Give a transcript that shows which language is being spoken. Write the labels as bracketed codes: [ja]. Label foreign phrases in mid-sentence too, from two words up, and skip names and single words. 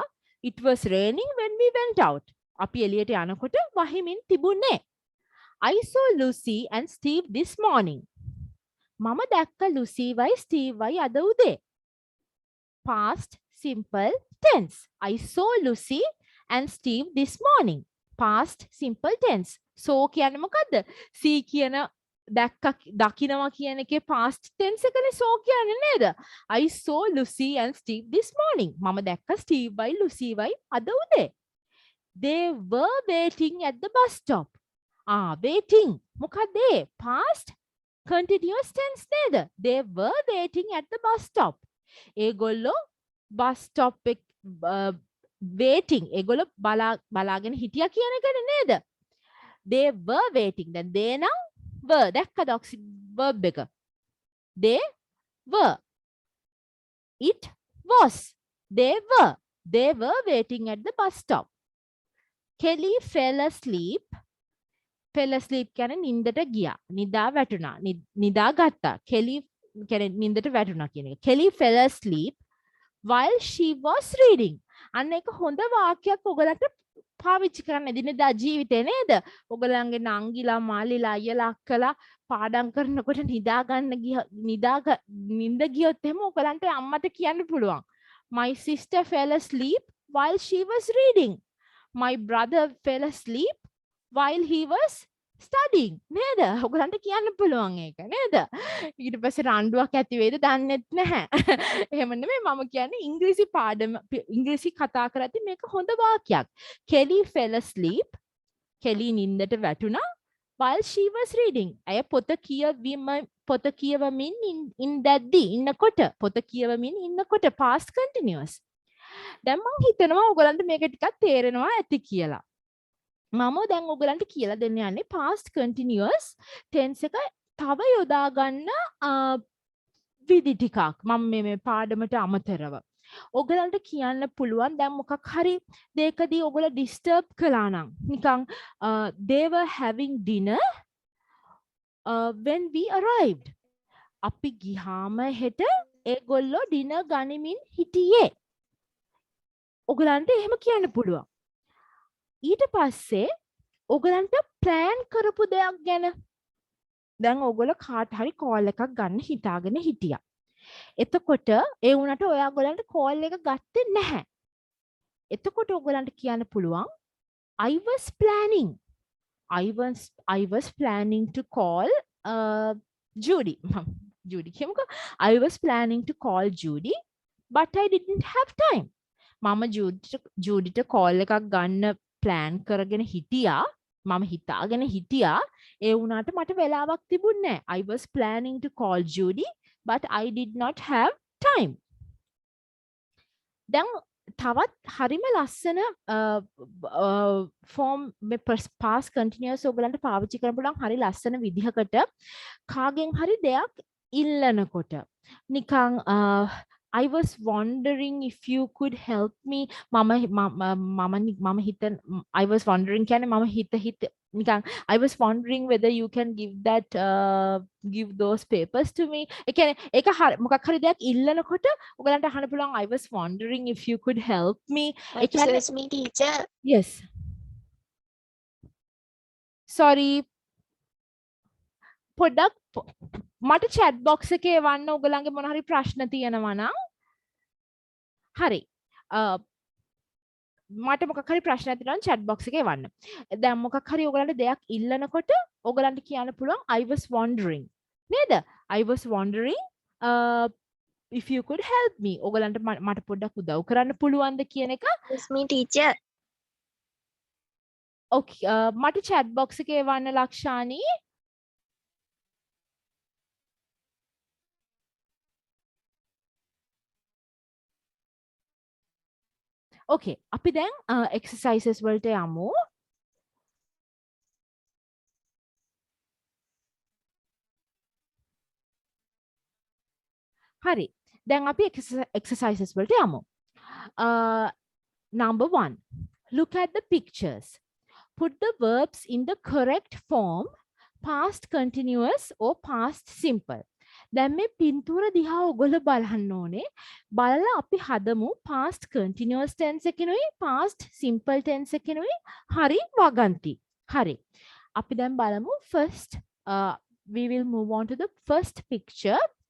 [en] It was raining when we went out. [si] අපි එළියට යනකොට වහිමින් තිබුණේ. [en] I saw Lucy and Steve this morning. [si] මම දැක්ක Lucy වයි Steve වයි අද උදේ. [en] Past simple tense. I saw Lucy and Steve this morning. Past simple tense. So [si] කියන්නේ මොකද්ද? See කියන දකිනවා කියන එකේ [en] past tense [si] එකනේ so කියන්නේ නේද? [en] I saw Lucy and Steve this morning. [si] මම දැක්ක Steve වයි Lucy වයි අද උදේ. [en] They were waiting at the bus stop. waiting. [si] මොකක්ද ඒ? [en] past continuous tense නේද? They were waiting at the bus stop. [si] ඒගොල්ලෝ bus stop එක waiting. ඒගොල්ලෝ බලාගෙන හිටියා කියන එකනේ නේද? [en] they were waiting. දැන් they නම් were දැක්කද verb එක. they were. It was. They were waiting at the bus stop. Kelly fell asleep. Fell asleep [si] කියන්නේ නින්දට ගියා. නිදා වැටුණා. නිදා ගත්තා. Kelly කියන්නේ නින්දට වැටුණා කියන එක. [en] Kelly fell asleep while she was reading. [si] අන්න එක හොඳ වාක්‍යයක් ඔයගලට පාවිච්චි කරන්න එදිනෙදා ජීවිතේ නේද? ඔයගලන්ගේ නංගිලා මාලිලා අයියලා අක්කලා පාඩම් කරනකොට නින්ද ගියොත් එහෙම ඔයගලන්ට අම්මට කියන්න පුළුවන්. [en] My sister fell asleep while she was reading. My brother fell asleep while he was studying. [si] නේද? ඔයගලන්ට කියන්න පුළුවන් ඒක නේද? ඊට පස්සේ රණ්ඩුවක් ඇති වෙයිද දන්නෙත් නැහැ. එහෙම නෙමෙයි මම කියන්නේ ඉංග්‍රීසි පාඩම ඉංග්‍රීසි කතා කරද්දි මේක හොඳ වාක්‍යයක්. [en] Kelly fell asleep. Kelly [si] නින්දට වැටුණා [en] while she was reading. [si] අය පොත කියවමින් ඉන්නකොට පොත කියවමින් ඉන්නකොට [en] past continuous. [si] දැන් මම හිතනවා ඔයගලන්ට මේක ටිකක් තේරෙනවා ඇති කියලා. මම දැන් ඔයගලන්ට කියලා දෙන්න යන්නේ [en] past continuous tense [si] එක තව යොදා ගන්න විදි ටිකක් මම මේ පාඩමට අමතරව. ඔයගලන්ට කියන්න පුළුවන් දැන් මොකක් හරි දෙයකදී ඔයගොල්ලෝ disturb කළා නම් නිකන් [en] they were having dinner when we arrived. [si] අපි ගියාම හෙට ඒගොල්ලෝ dinner ගනිමින් හිටියේ. ඔයගලන්ට එහෙම කියන්න පුළුවන්. ඊට පස්සේ ඔයගලන්ට ප්ලෑන් කරපු දෙයක් ගැන දැන් ඔයගොල්ලෝ කාට හරි කෝල් එකක් ගන්න හිතාගෙන හිටියා. එතකොට ඒ වුණාට ඔයාගොල්ලන්ට කෝල් එක ගත්තේ නැහැ. එතකොට ඔයගලන්ට කියන්න පුළුවන් [en] I was planning to call Judy. [si] Judy කියමුකෝ. [en] I was planning to call Judy but I didn't have time. [si] මම ජූඩිට කෝල් එකක් ගන්න ප්ලෑන් කරගෙන හිටියා. මම හිතාගෙන හිටියා. ඒ වුණාට මට වෙලාවක් තිබුණේ නැහැ. [en] I was planning to call Judy but I did not have time. [si] දැන් තවත් හරිම ලස්සන ෆෝම් මේ [en] past continuous [si] ඔයගලන්ට පාවිච්චි කරන්න පුළුවන් හරි ලස්සන විදිහකට කාගෙන් හරි දෙයක් ඉල්ලනකොට නිකන් [en] I was wondering if you could help me. [si] මම හිතන [en] I was wondering [si] කියන්නේ මම හිත නිකන් [en] I was wondering whether you can give those papers to me. [si] ඒ කියන්නේ ඒක මොකක් හරි දෙයක් ඉල්ලනකොට ඔයගලන්ට අහන්න පුළුවන් [en] I was wondering if you could help me. Excuse me, teacher. Yes. Sorry. [si] පොඩ්ඩක් මට [en] chat box [si] එකේ එවන්න ඔයගලන්ගේ මොන හරි ප්‍රශ්න තියෙනවා නම් හරි මට මොකක් හරි ප්‍රශ්නයක් තියෙනවා නම් [en] chat box [si] එකේ එවන්න. දැන් මොකක් හරි ඔයගලන්ට දෙයක් ඉල්ලනකොට ඔයගලන්ට කියන්න පුළුවන් [en] I was wondering [si] නේද? [en] I was wondering if you could help me. [si] ඔයගලන්ට මට පොඩ්ඩක් උදව් කරන්න පුළුවන්ද කියන එක. [en] Excuse me, teacher. [si] Okay මට [en] chat box [si] එකේ එවන්න ලක්ෂානි. Okay, අපි දැන් exercises වලට යමු. හරි. දැන් අපි exercises වලට යමු. [en] Number 1. Look at the pictures. Put the verbs in the correct form, past continuous or past simple. [si] දැන් මේ පින්තූර දිහා ඔයගොල්ලෝ බලන්න ඕනේ. බලලා අපි හදමු [en] past continuous tense [si] එකනොයි [en] past simple tense [si] එකනොයි හරි වගන්ති. හරි. අපි දැන් බලමු [en] first we will move on to the first picture.